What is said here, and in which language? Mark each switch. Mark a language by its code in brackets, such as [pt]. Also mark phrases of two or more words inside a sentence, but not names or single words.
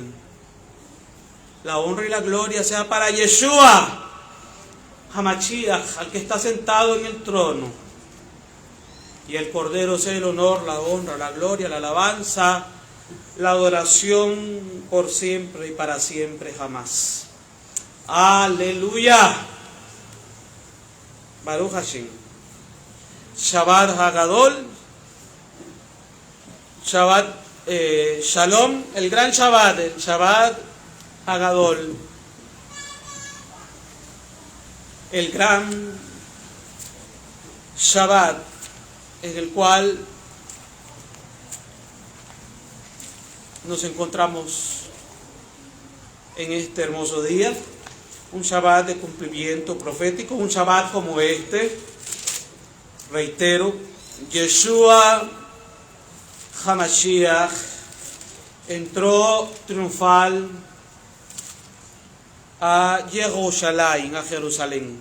[es] La honra y la gloria sea para Yeshua HaMashiach, al que está sentado en el trono. Y el Cordero sea el honor, la honra, la gloria, la alabanza, la adoración por siempre y para siempre jamás. [he] Aleluya. ברוך השם. שבת הגדול. שבת שלום, [es] el gran Shabbat, el [he] שבת הגדול, [es] el gran Shabbat en el cual nos encontramos en este hermoso día, un Shabbat de cumplimiento profético, un Shabbat como este, reitero, Yeshua HaMashiach entró triunfal a Jerusalén, a Jerusalén.